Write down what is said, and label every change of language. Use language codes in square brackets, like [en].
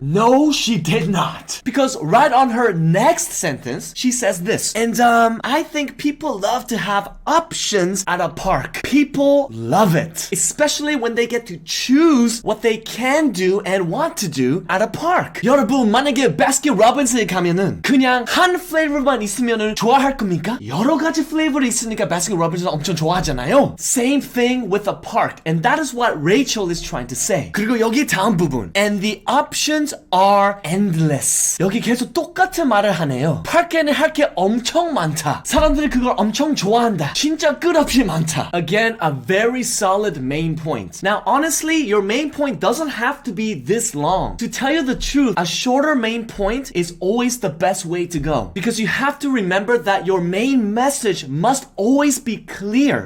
[en] No, she did not. Because right on her next sentence, she says this. And I think people love to have options at a park. People love it. Especially when they get to choose what they can do and want to do at a park. [ko] 여러분, 만약에 바스킨 로빈스에 가면은 그냥 한 플레이버만 있으면은 좋아할 겁니까? 여러 가지 플레이버가 있으니까 바스킨 로빈스는 엄청 좋아하잖아요. [en] Same thing with a park. And that is what Rachel is trying to say. [ko] 그리고 여기 다음 부분. [en] And the options are endless. [ko] 여기 계속 똑같은 말을 하네요. 파크에는 할 게 엄청 많다. 사람들이 그걸 엄청 좋아한다. 진짜 끝없이 많다. [en] Again, a very solid main point. Now, honestly, your main point doesn't have to be this long. To tell you the truth, a shorter main point is always the best way to go. Because you have to remember that your main message must always be clear.